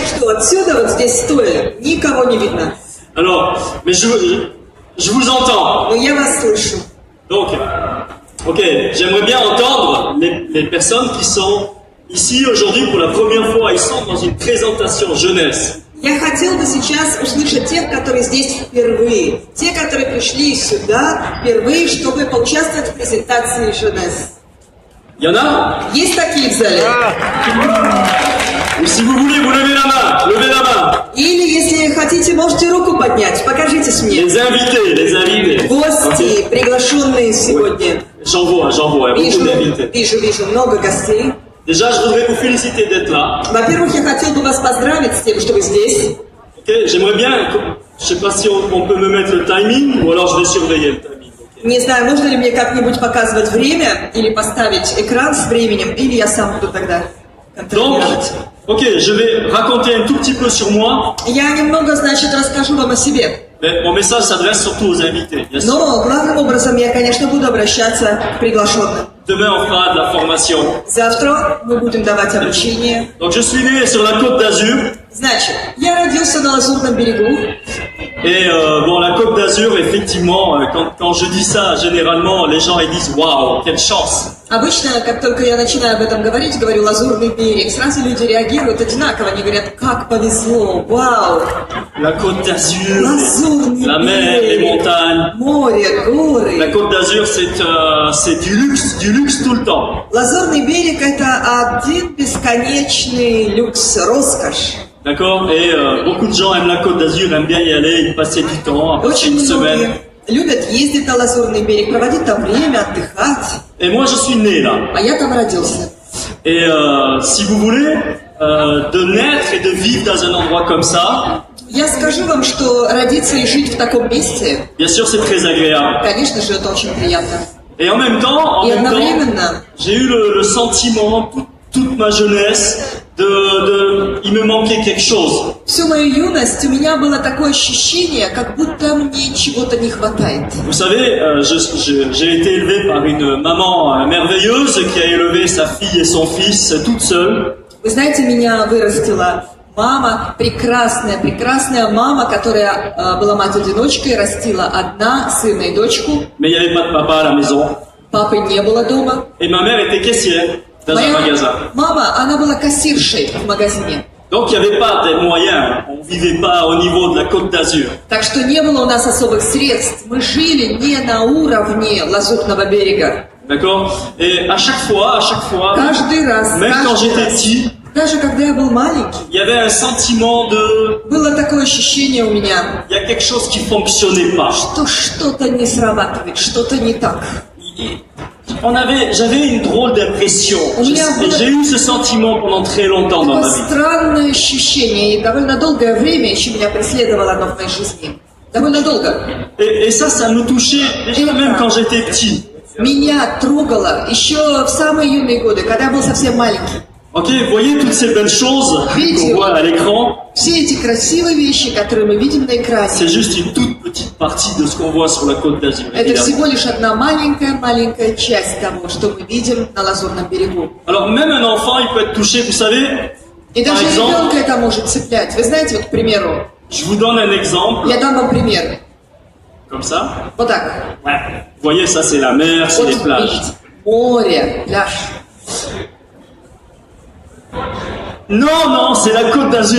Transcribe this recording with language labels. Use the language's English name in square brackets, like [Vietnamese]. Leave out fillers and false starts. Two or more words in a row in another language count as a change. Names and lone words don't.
[Russian] что отсюда, вот здесь стоя, никого не видно. [French] Alors, mais je vous entends. [Russian] Но я вас слышу. [French] Donc, ok, j'aimerais bien entendre les personnes qui sont ici aujourd'hui pour la première fois. Ils sont dans une présentation jeunesse. [Russian] Я хотел бы сейчас услышать тех, которые здесь впервые. Те, которые пришли сюда впервые, чтобы поучаствовать в презентации Jeunesse. [French] Il y en a? [Russian] Есть такие в зале? [French] Ou si vous voulez, vous levez la main. Levez la main. [Russian] Или, если хотите, можете руку поднять. Покажитесь мне. [French] Les invités. [Russian] Гости, приглашенные сегодня. [French] J'en vois, il y a beaucoup d'invités. [Russian] Вижу, много гостей. [French] Déjà, je voudrais vous féliciter d'être là. [Russian] Во-первых, я хотел бы вас поздравить с тем, что вы здесь. [French] Okay, j'aimerais bien, je sais pas si on peut me mettre le timing, ou alors je vais surveiller le timing. [Russian] Не знаю, можно ли мне как-нибудь показывать время, или поставить экран с временем, или я сам буду тогда контролировать. [French] Ok, je vais raconter un tout petit peu sur moi. [Russian] Я немного, значит, расскажу вам о себе. [French] Mais mon message s'adresse surtout aux invités. Bien sûr. [Russian] Но главным образом я, конечно, буду обращаться к приглашенным. [French] Demain, on fera de la formation. [Russian] Завтра мы будем давать обучение. [French] Donc, je suis né sur la Côte d'Azur. [Russian] Значит, я родился на Лазурном берегу. [French] Et bon, la Côte d'Azur, effectivement, quand je dis ça, généralement, les gens ils disent waouh, quelle chance. [Russian] Обычно, как только я начинаю об этом говорить, говорю «Лазурный берег», сразу люди реагируют одинаково, они говорят «как повезло, вау». [French] La Côte d'Azur, [Russian] Лазурный [French] la mer, les [Russian] берег, [French] montagnes. [Russian] море, горы. [French] La Côte d'Azur, c'est du luxe tout le temps. [Russian] Лазурный берег – это один бесконечный люкс, роскошь. [French] D'accord? Et beaucoup de gens aiment la Côte d'Azur, aiment bien y aller, y passer du temps, passer [Russian] Очень [French] une semaine. [Russian] многие любят ездить на Лазурный берег, проводить там время, отдыхать. [French] Et moi, je suis né là. [Russian] А я там родился. [French] Et si vous voulez, de naître et de vivre dans un endroit comme ça, [Russian] Я скажу вам, что родиться и жить в таком месте, [French] bien sûr, c'est très agréable. [Russian] конечно же, это очень приятно. [French] Et en même temps, [Russian] И одновременно [French] j'ai eu le sentiment toute ma jeunesse il me manquait quelque chose. [Russian] всю мою юность у меня было такое ощущение, как будто мне чего-то не хватает. [French] Vous savez, j'ai été élevé par une maman merveilleuse qui a élevé sa fille et son fils toute seule. [Russian] Вы знаете, меня вырастила мама, прекрасная мама, которая была мать-одиночкой, растила одна сына и дочку. [French] Mais il n'y avait pas de papa à la maison. [Russian] Папы не было дома. [French] Et ma mère était caissière dans un magasin. [Russian] Мама, она была кассиршей в магазине. [French] Donc il n'y avait pas de moyens, on vivait pas au niveau de la Côte d'Azur. [Russian] Так что не было у нас особых средств. Мы жили не на уровне Лазурного берега. [French] D'accord? Et à chaque fois, [Russian] Каждый раз, [French] même quand j'étais petit, [Russian] даже когда я был маленький, [French] il y avait un sentiment de... [Russian] было такое ощущение у меня, [French] Il y a quelque chose qui fonctionnait pas. [Russian] что что-то не срабатывает, что-то не так. [French] J'avais une drôle d'impression. J'ai eu ce sentiment pendant très longtemps dans ma [Russian] Такое [French] vie. [Russian] странное ощущение, и довольно долгое время еще меня преследовало оно в моей жизни. Довольно долго. [French] Et ça me touchait déjà même quand j'étais petit. [Russian] Меня трогало еще в самые юные годы, когда я был совсем маленький. [French] Ok, vous voyez toutes ces belles choses qu'on voit à l'écran. [Russian] Все эти красивые вещи, которые мы видим на экране, [French] C'est juste une toute petite partie de ce qu'on voit sur la Côte d'Azur. [Russian] это всего лишь одна маленькая часть того, что мы видим на Лазурном берегу. [French] Alors même un enfant, il peut être touché, vous savez. [Russian] И [French] Par [Russian] даже [French] exemple, [Russian] ребенка это может цеплять. Вы знаете, вот, к примеру, [French] je vous donne un exemple. [Russian] я дам вам пример. [French] Comme ça. [Russian] Вот так. [French] Ouais. Vous voyez, ça c'est la mer, c'est [Russian] Вот [French] les plages. [Russian] видите, море, пляж. [French] Non, c'est la Côte d'Azur.